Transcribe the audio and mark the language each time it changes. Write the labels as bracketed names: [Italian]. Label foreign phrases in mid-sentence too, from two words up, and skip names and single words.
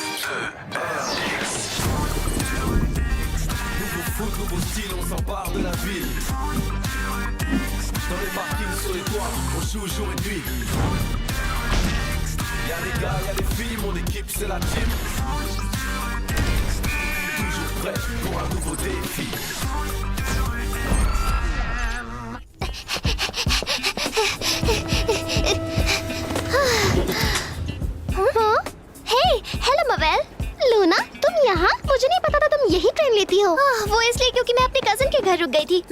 [French] Nouveau foot, nouveau style, on s'empare de la ville. Dans les parkings, sur les toits, on joue jour et nuit. Y'a les gars, y'a les filles, mon équipe c'est la team. Toujours prêt pour un nouveau défi. [Hindi] हेलो मवेल। लूना, तुम यहाँ? मुझे नहीं पता था तुम यही ट्रेन लेती हो। वो इसलिए क्योंकि मैं अपने कजन के घर रुक गई थी।